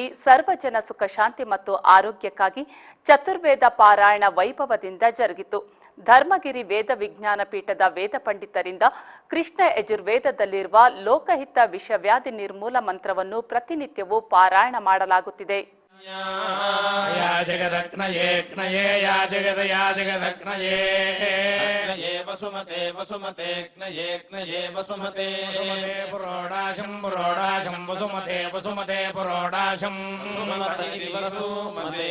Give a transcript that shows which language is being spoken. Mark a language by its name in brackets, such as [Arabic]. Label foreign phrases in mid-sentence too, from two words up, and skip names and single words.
[Kannada] ಸರ್ವಜನ ಸುಖ ಶಾಂತಿ ಮತ್ತು ಆರೋಗ್ಯಕ್ಕಾಗಿ ಚತುರ್ವೇದ ಪಾರಾಯಣ ವೈಭವದಿಂದ ಜರುಗಿತು. ಧರ್ಮಗಿರಿ ವೇದ ವಿಜ್ಞಾನ ಪೀಠದ ವೇದ ಪಂಡಿತರಿಂದ ಕೃಷ್ಣ ಯಜುರ್ವೇದದಲ್ಲಿರುವ ಲೋಕಹಿತ ವಿಷವ್ಯಾಧಿ ನಿರ್ಮೂಲ ಮಂತ್ರವನ್ನು ಪ್ರತಿನಿತ್ಯವೂ ಪಾರಾಯಣ ಮಾಡಲಾಗುತ್ತಿದೆ. [Sanskrit] या जगदग्नये ग्नये या जगदग्नये वसुमते वसुमते ग्नये ग्नये वसुमते पुरोडाशं वसुमते वसुमते पुरोडाशं वसुमते